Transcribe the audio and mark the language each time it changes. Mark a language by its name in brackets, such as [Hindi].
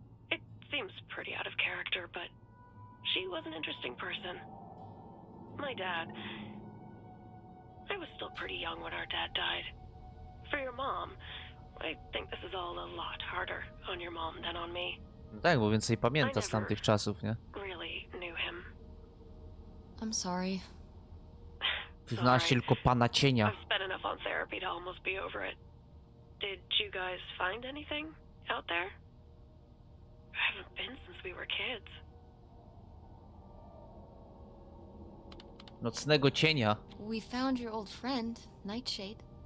[English] It seems pretty out of character, but she was an interesting person. My dad... I was still pretty young when our dad died. For your mom, I think this is all a lot harder on your mom than on me. [Polish] No tak, bo więcej pamięta z tamtych czasów, nie? [English] Really knew him. I'm sorry. [Polish] Znasz tylko pana cienia. [English] I've spent enough on therapy to almost be over it. Did you guys find anything out there? I haven't been since we were kids. [Polish] Nocnego cienia. [English] We found your old friend, Nightshade.